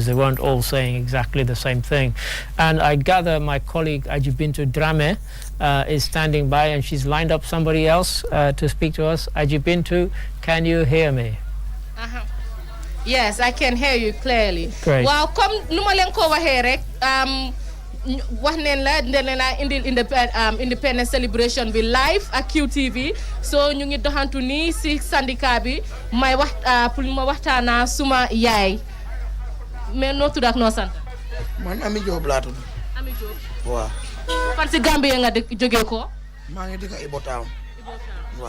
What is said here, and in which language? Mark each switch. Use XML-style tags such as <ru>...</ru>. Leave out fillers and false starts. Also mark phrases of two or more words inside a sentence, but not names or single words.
<en>They weren't all saying exactly the same thing. And I gather my colleague Ajibintu Drame is standing by, and she's lined up somebody else to speak to us. Ajibintu, can you hear me? Yes, I can hear you clearly. Great.</en> <wo>Waaw comme nu ma leen ko waxee rek wax neen la indil</wo> <en>independence celebration</en> <wo>bi live ak QTV so ñu ngi doxantu nii si syndicat bi may wax pour ma waxtaana suma yaay mais noo tudd ak noo sant. Man Ami Diop laa tudd. Ami Diop. Waaw. Fan si Gambie nga jógee ko. Maa ngi dëkk Ibo Town. Waaw.</wo>